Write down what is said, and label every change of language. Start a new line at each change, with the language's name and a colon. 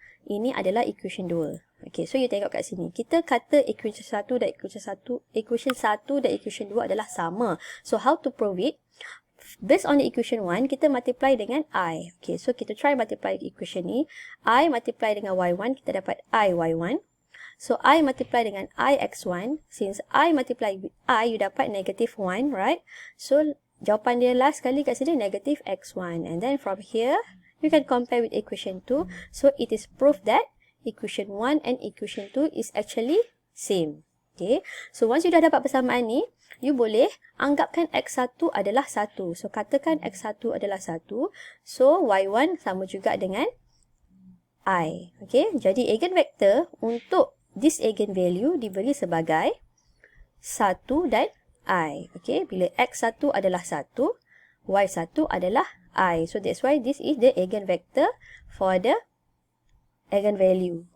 Malay: ini adalah equation 2. Okay, so you tengok kat sini. Kita kata equation 1 dan equation 2 adalah sama.
English: So, how to prove it? Based on the equation 1,
Malay: kita multiply dengan I. Okay, so kita try multiply equation ni. I multiply dengan Y1, kita dapat I Y1. So, I multiply dengan I X1.
English: Since I multiply with I, you dapat negative 1, right?
Malay: So, jawapan dia last kali kat sini, negative X1.
English: And then from here, you can compare with equation 2. So, it is proof that equation 1 and equation 2 is actually same.
Malay: Okay, so once you dah dapat persamaan ni, you boleh anggapkan X1 adalah 1. So, katakan X1 adalah 1. So, Y1 sama juga dengan I. Okay, jadi eigenvector untuk this eigenvalue diberi sebagai 1 dan I. Okay, bila X1 adalah 1, Y1 adalah I.
English: So, that's why this is the eigenvector for the eigenvalue.